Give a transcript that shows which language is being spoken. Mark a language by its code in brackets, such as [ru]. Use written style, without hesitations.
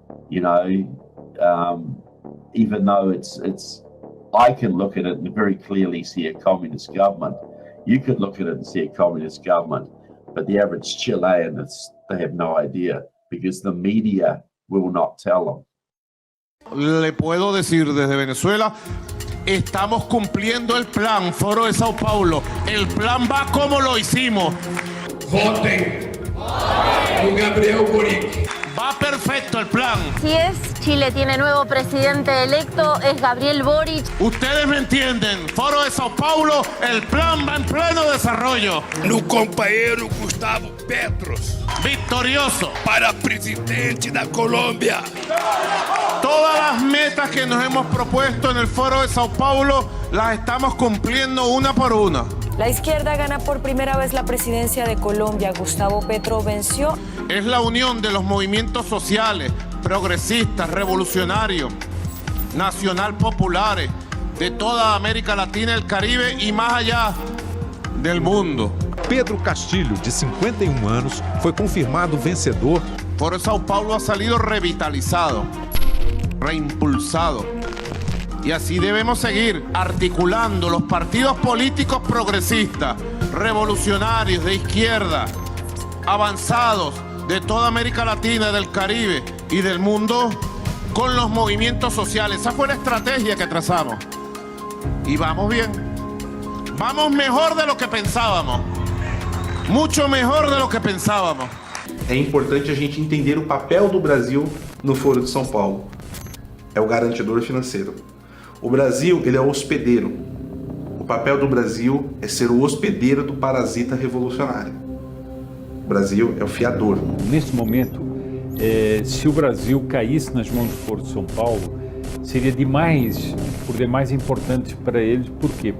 [en] You know, even though it's I can look at it and very clearly see a communist government. You could look at it and see a communist government, but the average Chilean, they have no idea because the media will not tell them. [es] Le puedo decir desde Venezuela, estamos cumpliendo el plan, Foro de Sao Paulo. El plan va como lo hicimos. Voten por Gabriel Boric. Va perfecto el plan. Así es, Chile tiene nuevo presidente electo, es Gabriel Boric. Ustedes me entienden, Foro de Sao Paulo, el plan va en pleno desarrollo. [pt] No companheiro Gustavo Petros. Victorioso. Para presidente da Colômbia. [es] Todas las metas que nos hemos propuesto en el Foro de Sao Paulo las estamos cumpliendo una por una. La izquierda gana por primera vez la presidencia de Colombia. Gustavo Petro venció. Es la unión de los movimientos sociales, progresistas, revolucionarios, nacional populares, de toda América Latina, el Caribe y más allá del mundo. [pt] Pedro Castilho, de 51 anos, foi confirmado vencedor. [es] Foro de Sao Paulo ha salido revitalizado, reimpulsado. Y así debemos seguir articulando los partidos políticos progresistas, revolucionarios, de izquierda, avanzados de toda América Latina, del Caribe y del mundo, con los movimientos sociales. Esa fue la estrategia que trazamos. Y vamos bien. Vamos mejor de lo que pensábamos. Mucho mejor de lo que pensábamos. [pt] É importante a gente entender o papel do Brasil no Foro de São Paulo. É o garantidor financeiro. O Brasil, ele é o hospedeiro. O papel do Brasil é ser o hospedeiro do parasita revolucionário. O Brasil é o fiador. Nesse momento, se o Brasil caísse nas mãos do Foro de São Paulo, seria por demais importante para eles. Por quê?